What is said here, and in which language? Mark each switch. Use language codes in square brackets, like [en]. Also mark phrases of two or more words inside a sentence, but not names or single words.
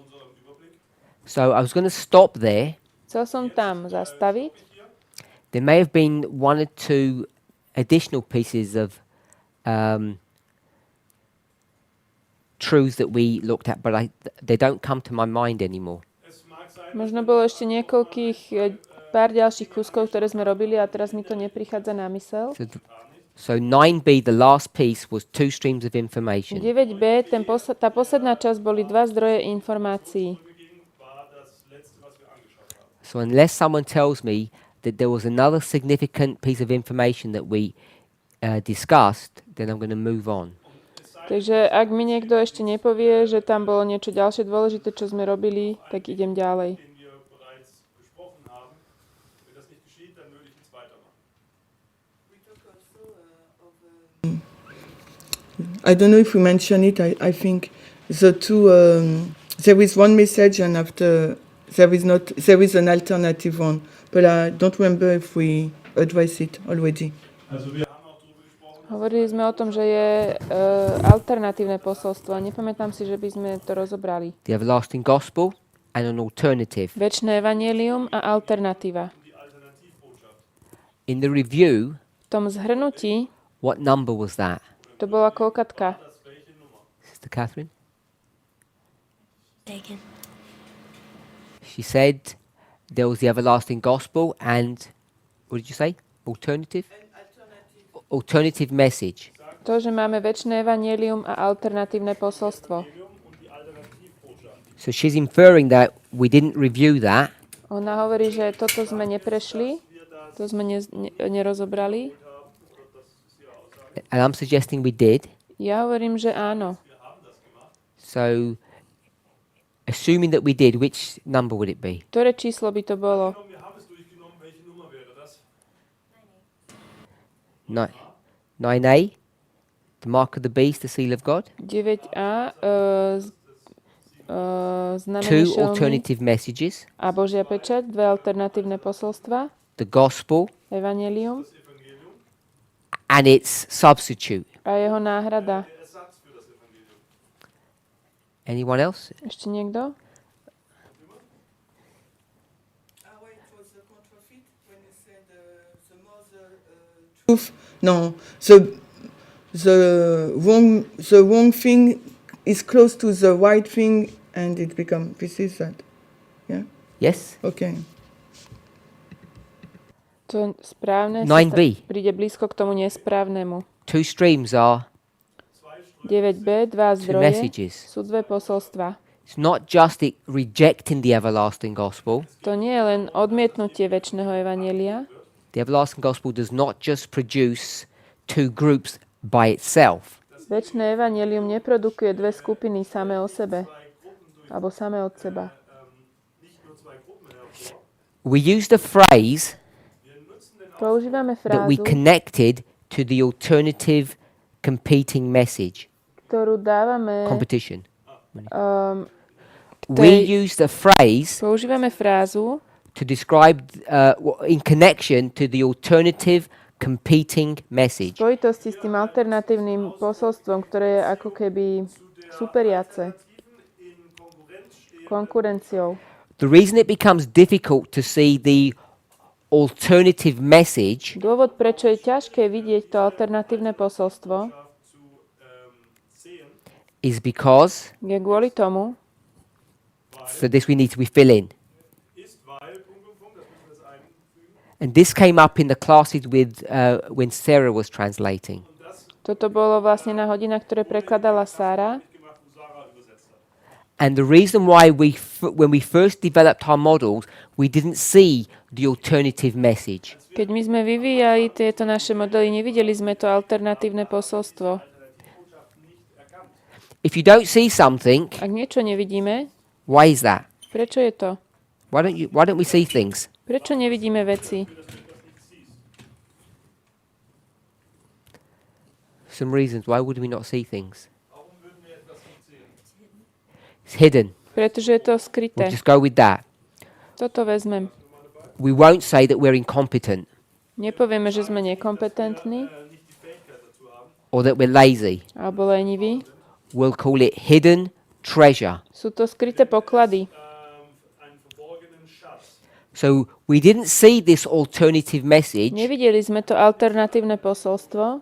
[en] So I was going to stop there. [sk] Chcel som tam zastaviť. [en] There may have been 1 or 2 additional pieces of truths that we looked at, but they don't come to my mind anymore. [sk] Možno bolo ešte pár ďalších kúskov, ktoré sme robili a teraz mi to neprichádza na mysel. [en] So 9b, the last piece, was 2 streams of information. [sk] 9b, tá posledná časť boli 2 zdroje informácií. [en] So unless someone tells me that there was another significant piece of information that we discussed, then I'm going to move on. [sk] Takže ak mi niekto ešte nepovie, že tam bolo niečo ďalšie dôležité, čo sme robili, tak idem ďalej. [en] I don't know if we mentioned it. I think the two. There is one message, and after there is an alternative one. But I don't remember if we addressed it already. [sk] Hovorili sme o tom, že je alternatívne posolstvo. Nepamätám si, že by sme to rozobrali. [en] The everlasting gospel and an alternative. [sk] Večné evanjelium a alternatíva. [en] In the review, [sk] V tom zhrnutí [en] what number was that? [sk] to bola koľkatka. [en] Sister Catherine? Taken. She said there was the everlasting gospel and, what did you say? Alternative? Alternative message. [sk] To, že máme večné evanjelium a alternatívne posolstvo. [en] So she's inferring that we didn't review that. [sk] Ona hovorí, že toto sme neprešli, to sme nerozobrali. [en] And I'm suggesting we did. [sk] Ja hovorím, že áno. [en] So, assuming that we did, which number would it be? [sk] Ktoré číslo by to bolo? [en] 9A? The mark of the beast, the seal of God. [sk] 9a, znamenie [en] Two [sk] šelmy [en] alternative messages. [sk] a Božia pečať, dve alternatívne posolstva, [en] The gospel [sk] evanjelium [en] and its substitute. [sk] a jeho náhrada. [en] Anyone else? [sk] Ešte niekto? [en] Truth. No, the wrong thing is close to the right thing, and it becomes. This is that. Yeah. Yes? Okay. [sk] To správne 9b. príde blízko k tomu nesprávnemu. [en] Two streams are [sk] 9b, dva [en] two [sk] zdroje, [en] messages. [sk] sú dve posolstva. [en] It's not just it rejecting the everlasting gospel. [sk] To nie je len odmietnutie večného evanjelia. [en] The everlasting gospel does not just produce two groups by itself. [sk] Večné evanjelium neprodukuje dve skupiny samé o sebe, alebo samé od seba. [en] We use the phrase [sk] Používame [en] that we [sk] frázu, [en] connected to the alternative competing message. [sk] ktorú dávame, [en] Competition. [sk] tej- [en] We use the phrase [sk] používame frázu, [en] to describe in connection to the alternative competing message. [sk] v spojitosti s tým alternatívnym posolstvom, ktoré je ako keby superiace, konkurenciou. [en] The reason it becomes difficult to see the alternative message [sk] Dôvod, prečo je ťažké vidieť to alternatívne posolstvo, [en] is because, [sk] je kvôli tomu, [en] for this we need to fill in. And this came up in the classes with when Sarah was translating. [sk] toto bolo vlastne na hodinách, ktoré prekladala Sára. [en] And the reason why when we first developed our models, we didn't see the alternative message. [sk] Keď my sme vyvíjali tieto naše modely, nevideli sme to alternatívne posolstvo. [en] If you don't see something, [sk] Ak niečo nevidíme, [en] why is that? [sk] prečo je to? [en] Why don't we see things? [sk] Prečo nevidíme veci? [en] Some reasons. Why would we not see things? It's hidden. [sk] Pretože je to [en] We'll [sk] skryté. [en] just go with that. [sk] Toto vezmem. [en] We won't say that we're incompetent [sk] Nepovieme, že sme nekompetentní [en] or that we're lazy. [sk] alebo leniví. [en] We'll call it hidden treasure. [sk] Sú to skryté poklady. [en] So we didn't see this alternative message [sk] Nevideli sme to alternatívne posolstvo,